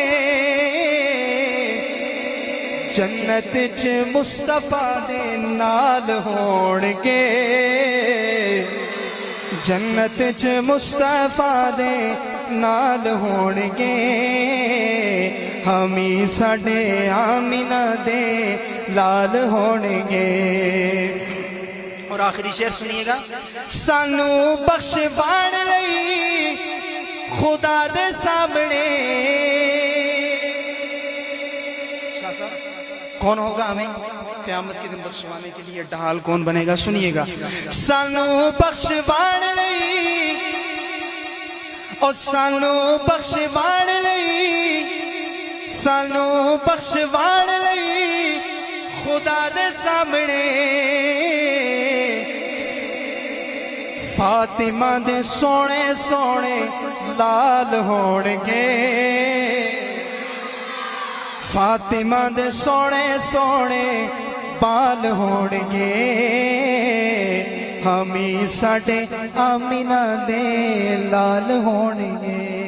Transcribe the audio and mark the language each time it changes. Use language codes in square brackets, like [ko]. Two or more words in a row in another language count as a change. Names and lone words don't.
[pa] جنت چ مصطفیٰ دے نال ہونگے جنت چ مصطفیٰ دے نال ہونگے حامی ساڈے آمنہ دے لال ہونگے [ur] اور آخری شعر سنیے گا [pa] سانو بخشوان لئی خدا دے سامنے [ur] کون ہوگا ہمیں قیامت کے دن بخشوانے کے لیے ڈھال کون بنے گا سنیے گا [pa] سانو بخشوان لئی اور سانو بخشوان لئی سانو بخشوان لئی خدا دے سامنے فاطمہ دے سونے سونے لال ہونگے فاطمہ دے سونے سونے بال ہونگے حامی ساڈے آمنہ دے لال ہونگے